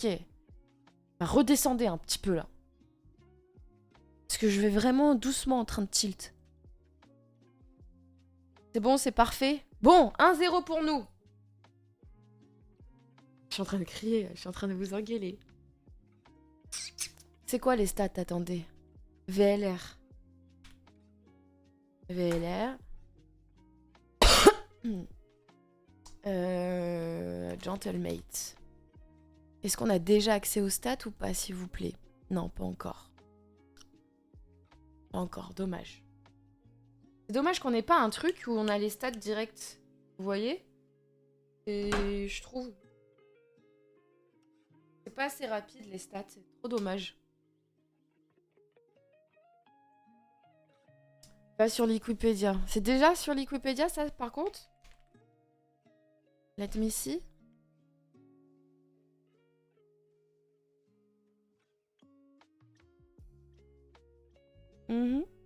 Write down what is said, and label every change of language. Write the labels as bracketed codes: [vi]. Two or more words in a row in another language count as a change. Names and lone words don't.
[fr] Bah, redescendez un petit peu là. Parce que je vais vraiment doucement en train de tilt. C'est bon, c'est parfait. Bon, 1-0 pour nous. Je suis en train de crier, je suis en train de vous engueuler. C'est quoi les stats? Attendez. VLR. VLR. Gentlemate. Est-ce qu'on a déjà accès aux stats ou pas, s'il vous plaît? Non, pas encore. Pas encore, dommage. C'est dommage qu'on n'ait pas un truc où on a les stats directs. Vous voyez? Et je trouve... C'est pas assez rapide les stats, c'est trop dommage. Pas sur Wikipédia. C'est déjà sur Wikipédia ça par contre? [en] Let me see. Mhm.